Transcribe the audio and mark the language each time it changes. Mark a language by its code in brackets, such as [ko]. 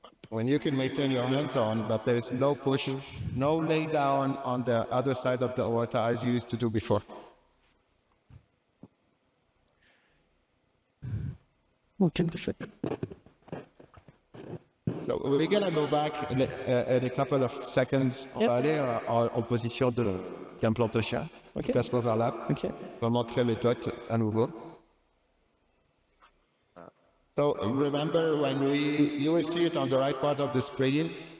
[en] When you can maintain your hands on, but there is no push, no lay down on the other side of the aorta as you used to do before. Okay, perfect. So we're gonna go back in a couple of seconds. [fr] On va aller en position de l'implantation. Ok. [en] Place overlap. Ok. [fr] On va montrer les dots à nouveau. [en] So remember when you will see it on the right part of the screen.